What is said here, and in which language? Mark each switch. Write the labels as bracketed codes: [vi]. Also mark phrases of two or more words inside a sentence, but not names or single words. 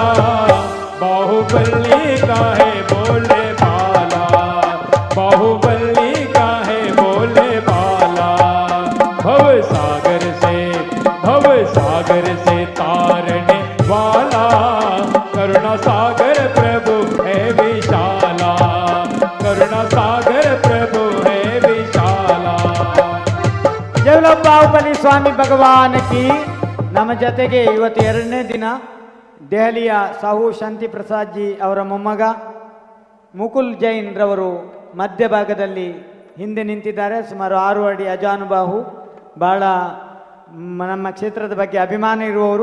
[hi] बाहुबली का है बोले बाला, बाहुबली का है बोले बाला। भव सागर से तारने वाला, करुणा सागर प्रभु है विशाला, करुणा सागर प्रभु है विशाला। जय बाहुबली स्वामी भगवान की. [kn] ನಮ್ಮ ಜೊತೆಗೆ ಇವತ್ತು 2ನೇ ದಿನ ದೆಹಲಿಯ ಸಾಹು ಶಾಂತಿ ಪ್ರಸಾದ್ ಜಿ ಅವರ ಮೊಮ್ಮಗ ಮುಕುಲ್ ಜೈನ್ ರವರು ಮಧ್ಯಭಾಗದಲ್ಲಿ ಹಿಂದೆ ನಿಂತಿದ್ದಾರೆ. ಸುಮಾರು 6 ಅಡಿ ಅಜಾನುಬಾಹು, ಭಾಳ ನಮ್ಮ ಕ್ಷೇತ್ರದ ಬಗ್ಗೆ ಅಭಿಮಾನ ಇರುವವರು.